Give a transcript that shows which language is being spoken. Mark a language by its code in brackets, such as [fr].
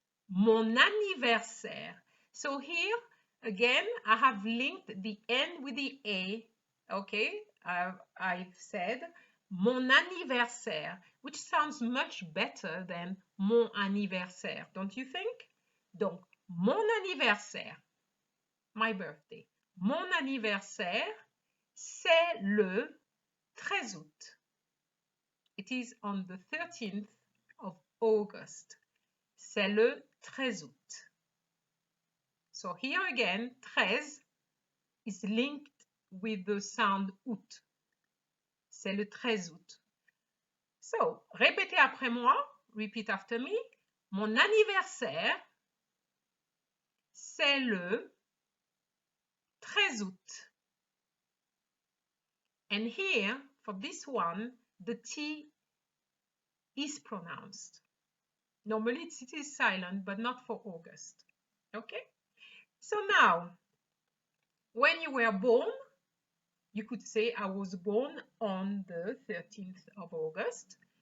[fr] Mon anniversaire. [en] So here, again, I have linked the N with the A, okay? I've said [fr] mon anniversaire, [en] which sounds much better than mon anniversaire, don't you think? [fr] Donc, mon anniversaire, [en] my birthday. [fr] Mon anniversaire, c'est le 13 août. [en] It is on the 13th of August. [fr] C'est le 13 août. [en] So here again, 13 is linked with the sound août. [fr] C'est le 13 août. So, répétez après moi. [en] Repeat after me. [fr] Mon anniversaire, c'est le 13 août. [en] And here, for this one, the T is pronounced. Normally it is silent, but not for August. Okay? So now, when you were born, you could say I was born on the 13th of August.